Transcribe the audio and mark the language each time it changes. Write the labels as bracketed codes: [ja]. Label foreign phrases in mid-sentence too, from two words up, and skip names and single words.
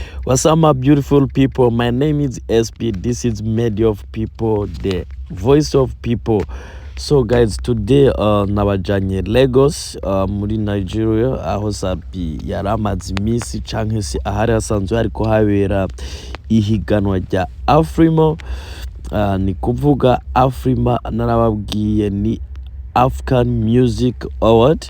[en] What's up, my beautiful people? My name is SP. This is Media of People, the voice of people. So, guys, today, [rn] nabajanye Lagos, muri Nigeria, aho Sabi yaramaze imisi canke se ahari hasanzwe hariko habera ihiganwa rya Afrima. Ni kuvuga Afrima narababwiye ni African Music Award.